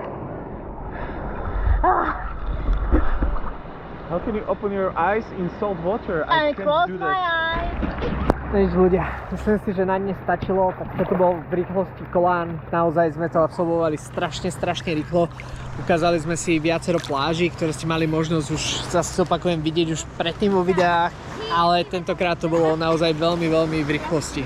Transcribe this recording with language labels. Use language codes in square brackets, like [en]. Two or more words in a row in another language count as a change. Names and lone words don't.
[en] How can you open your eyes in salt water? I can't close do my that. eyes. [sk] Nič ľudia, myslím si, že na dnes stačilo, tak toto bol v rýchlosti kolán, naozaj sme to absolvovali strašne rýchlo. Ukázali sme si viacero pláží, ktoré ste mali možnosť už, zase opakujem, vidieť už predtým vo videách, ale tentokrát to bolo naozaj veľmi v rýchlosti.